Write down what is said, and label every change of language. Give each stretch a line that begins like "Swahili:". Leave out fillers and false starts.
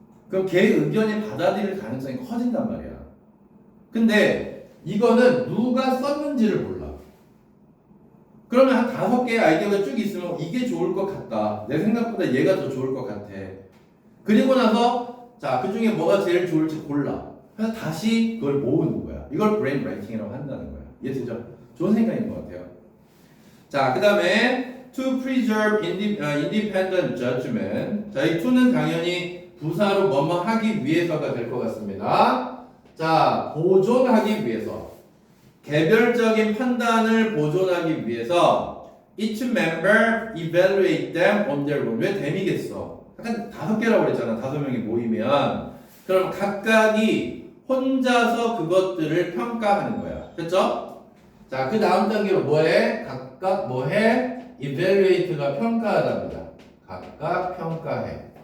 Korean: 그럼 걔 의견이 받아들일 가능성이 커진단 말이야. 근데 이거는 누가 썼는지를 몰라. 그러면 한 5개의 아이디어가 쭉 있으면 이게 좋을 것 같다. 내 생각보다 얘가 더 좋을 것 같아. 그리고 나서 자, 그 중에 뭐가 제일 좋을지 골라. 그래서 다시 그걸 모으는 거야. 이걸 브레인 라이팅이라고 한다는 거야. 이해되죠? 좋은 생각인 것 같아요.
English: 자, 그 다음에 to preserve independent judgment.
Korean: 자, 이 to는 당연히 부사로 뭐뭐 하기 위해서가 될 것 같습니다. 자, 보존하기 위해서. 개별적인 판단을 보존하기 위해서
English: each member evaluate them on their own.
Korean: 왜 them이겠어? 약간 5개라고 그랬잖아. 5명이 모이면. 그럼 각각이 혼자서 그것들을 평가하는 거야. 됐죠? 자, 그 다음 단계로 뭐해? 각각 뭐해? evaluate가 평가하답니다. 각각 평가해.